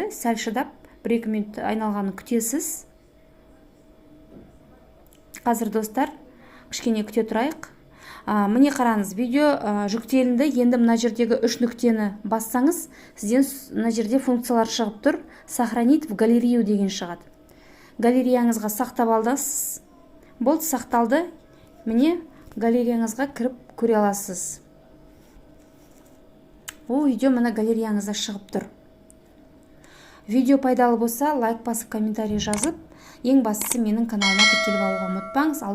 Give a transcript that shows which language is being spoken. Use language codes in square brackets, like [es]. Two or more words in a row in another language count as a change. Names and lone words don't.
[kk] Сәл шыдап, 1-2 минут айналғанын күтесіз. Қазір достар, кішкене күте тұрайық. Міне қараңыз, видео жүктелінді. Енді мына жердегі 3 нүктені бассаңыз, сізден мына жерде функциялар шығып тұр. [ru] Сохранить в галерею [kk] деген шығады. Галереяңызға сақтап алдыңыз. Болды, сақталды. Міне галереяңызға кіріп көре аласыз. Ол видео мына галереяңызда шығып тұр. Видео пайдалы болса, лайк басып, комментарий жазып, ең бастысы менің каналыма тіркеліп алуға ұмытпаңыз.